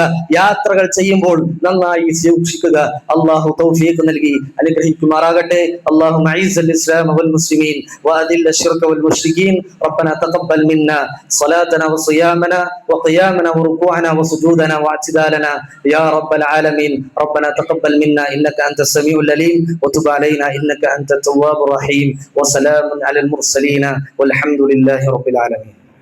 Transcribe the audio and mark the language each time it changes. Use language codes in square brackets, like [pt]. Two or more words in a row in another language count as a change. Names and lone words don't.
[ml] യാത്രകൾ ചെയ്യുമ്പോൾ നന്നായി സൂക്ഷിക്കുക. അള്ളാഹു തൗഫീഖ് നൽകി അനുഗ്രഹിക്കുമാറാകട്ടെ. [ar] اللهم أعز الإسلام والمسلمين وأذل الشرك والمشركين. ربنا تقبل منا صلاتنا وصيامنا وقيامنا وركوعنا وسجودنا واعتدالنا يا رب العالمين. ربنا تقبل منا إنك أنت السميع العليم وتب علينا إنك أنت التواب الرحيم. وسلام على المرسلين والحمد لله رب العالمين.